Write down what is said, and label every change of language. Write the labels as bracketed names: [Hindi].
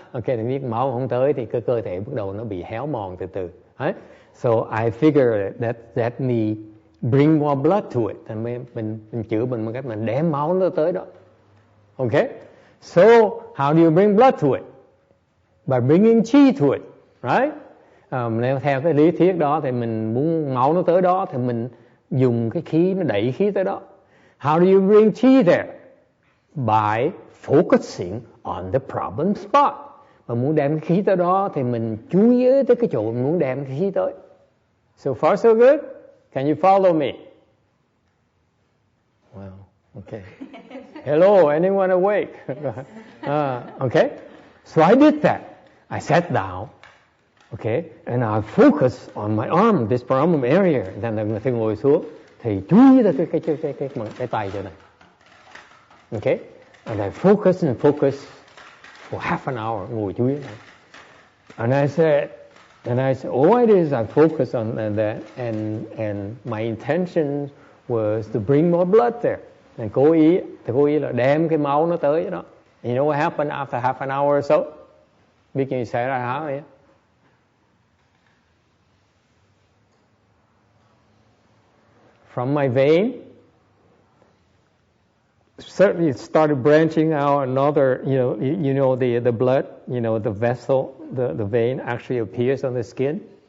[Vietnamese] Okay, thì biết máu không tới thì cơ thể bắt đầu nó bị héo mòn từ từ. Right? [English] So I figured that me bring more blood to it, [Vietnamese] thành mình chữa mình bằng cách mình đem máu nó tới đó. [English] Okay? So how do you bring blood to it? By bringing chi to it, right? [Vietnamese] Nếu theo cái lý thuyết đó thì mình muốn máu nó tới đó thì mình dùng cái khí, nó đẩy khí tới đó. [English] How do you bring chi there? By focusing on the problem spot. [Vietnamese] Mà muốn đem cái khí tới đó thì mình chú ý tới cái chỗ mình muốn đem cái khí tới. [English] So far so good? Can you follow me? Well, okay. Hello, anyone awake? Okay. So I did that. I sat down. Okay, and I focus on my arm, this problem area. [Vietnamese] Then tôi ngồi xuống thì chú ý tới cái tay chỗ này. [English] Okay, and I focus for half an hour, [Vietnamese] ngồi chú ý này. [English] And I said, all I did is I focused on that, and my intention was to bring more blood there. [Vietnamese] And cố ý là đem cái máu nó tới đó. [English] You know what happened after half an hour or so? [Vietnamese] Biết gì xảy ra hả vậy? [English] From my vein, certainly it started branching out another, you know the blood, the vessel, the vein actually appears on the skin.